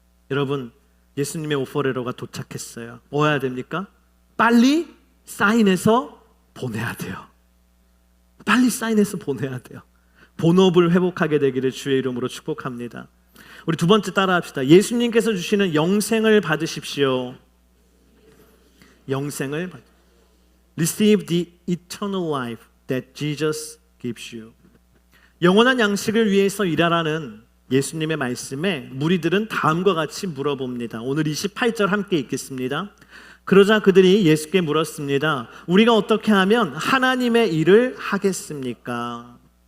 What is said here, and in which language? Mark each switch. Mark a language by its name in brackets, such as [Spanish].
[Korean] 여러분, 예수님의 오퍼레러가 도착했어요. 뭐 해야 됩니까? 빨리 사인해서 보내야 돼요. 빨리 사인해서 보내야 돼요. 본업을 회복하게 되기를 주의 이름으로 축복합니다. 우리 두 번째 따라합시다. 예수님께서 주시는 영생을 받으십시오. 영생을 [English] Receive the eternal life that Jesus gives you. [Korean] 영원한 양식을 위해서 일하라는 예수님의 말씀에 무리들은 다음과 같이 물어봅니다. 오늘 28절 함께 읽겠습니다. 그러자 그들이 예수께 물었습니다. 우리가 어떻게 하면 하나님의 일을 하겠습니까?